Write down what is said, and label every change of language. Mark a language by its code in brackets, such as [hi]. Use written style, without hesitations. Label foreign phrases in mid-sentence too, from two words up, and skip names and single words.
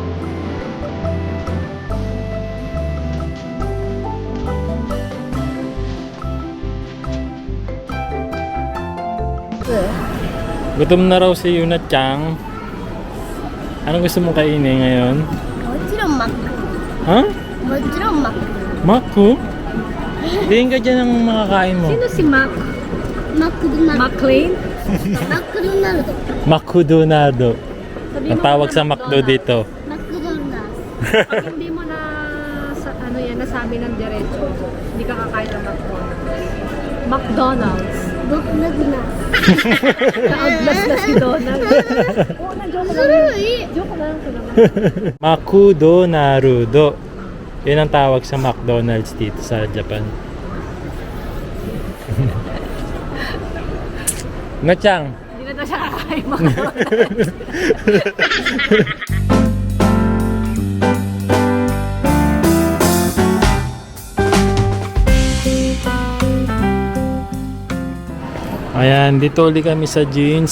[tl] Gutom na raw si Yuna-chan. Anong gusto mong kainin ngayon? [ja] もちろんマック。 Ha? もちろんマック。 Maku? [tl] Tingin ka dyan ang makakain mo. Sino si Mac? [ja] マクドナル [tl] McLean? [ja] ド。マクドナルド。 Makudonado. [tl] Sabi Ang mo tawag na sa McDo dito. [ja] マクドナル [tl] Pag hindi mo na nasabi ng diretso, hindi ka kakain ng McDonald's. McDonald's. [ja] ド。僕なくな。 [tl] Na-outlas na si Donald. Oo, na-joke [ja] それはいい。 [tl] Joke lang ko naman. [ja] Makudonarudo. [tl] Yun ang tawag sa McDonald's dito sa Japan. Nachang. Hindi na daw siya kakain McDonald's. Ayan, dito ulit kami sa jeans.